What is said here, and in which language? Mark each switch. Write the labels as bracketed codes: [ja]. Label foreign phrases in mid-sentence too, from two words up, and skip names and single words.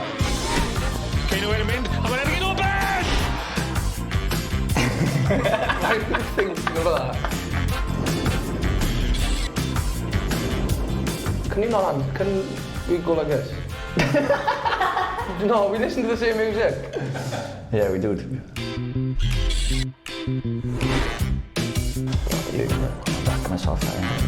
[cy] Kane Owen yn mynd, a mae'n edrych yn o bell! [en] Why are you thinking of that? Can you not, can we go like this? No, we listen to the same music. Yeah, we do. Back myself out.